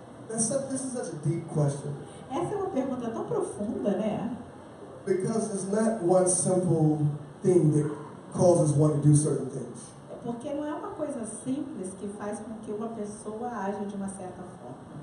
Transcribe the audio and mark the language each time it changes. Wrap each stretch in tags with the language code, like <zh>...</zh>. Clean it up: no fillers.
<en>This is such a deep question.</en> <pt>Essa é uma pergunta tão profunda, né?</pt> <en>Because it's not one simple thing that causes one to do certain things.</en> <pt>Porque não é uma coisa simples que faz com que uma pessoa haja de uma certa forma.</pt>